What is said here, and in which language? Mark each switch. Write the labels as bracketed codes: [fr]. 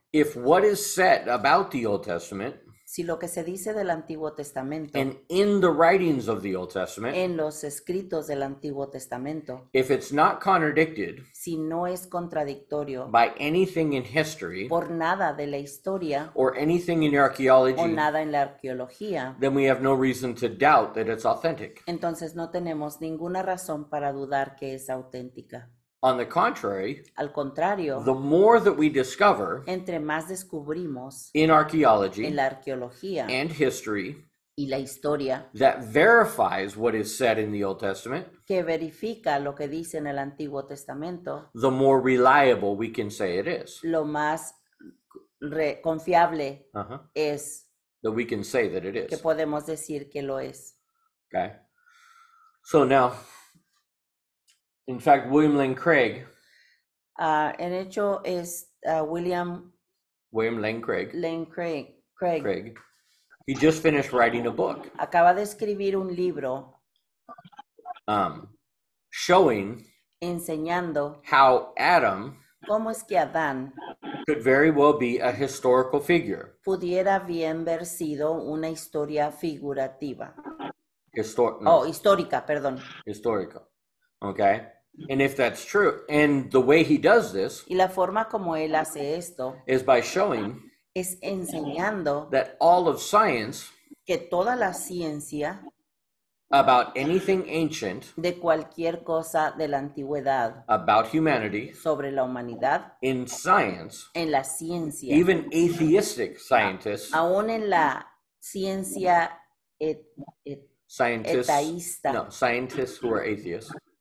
[en] if what is said about the Old Testament [es] si lo que se dice del Antiguo Testamento, [en] and in the writings of the Old Testament, [es] en los escritos del Antiguo Testamento, [en] if it's not contradicted [es] si no es contradictorio [en] by anything in history [es] por nada de la historia [en] or anything in [es] o [en] archaeology, [es] nada en la arqueología, [en] then we have no reason to doubt that it's authentic. [es] entonces no tenemos ninguna razón para dudar que es auténtica. [en] On the contrary, [es] Al contrario, [en] the more that we discover [es] entre más descubrimos [en] in archaeology [es] en la arqueología [en] and history [es] y la historia [en] that verifies what is said in the Old Testament, [es] que verifica lo que dice en el Antiguo Testamento, [en] the more reliable we can say it is. [es] lo más confiable es [en] That we can say that it [es] que [en] is. [es] podemos decir que lo es. [en] Okay. So now, in fact, William Lane Craig, [es] En hecho es William [en] William Lane Craig, [es] Lane Craig, [en] he just finished writing a book [es] acaba de escribir un libro [en] showing [es] enseñando [en] how Adam [es] cómo es que Adán [en] could very well be a historical figure. [es] pudiera bien haber sido una historia figurativa. [en] Historical. [es] Histórica. [en] Okay. And if that's true, and the way he does this [es] Y la forma como él hace esto [en] is by showing [es] es enseñando [en] that all of science [es] que toda la ciencia [en] about anything ancient [es] de cualquier cosa de la antigüedad [en] about humanity [es] sobre la humanidad, [en] in science, [es] en la ciencia, [en] even atheistic scientists, [es] aún en la ciencia [en] scientists who are atheists,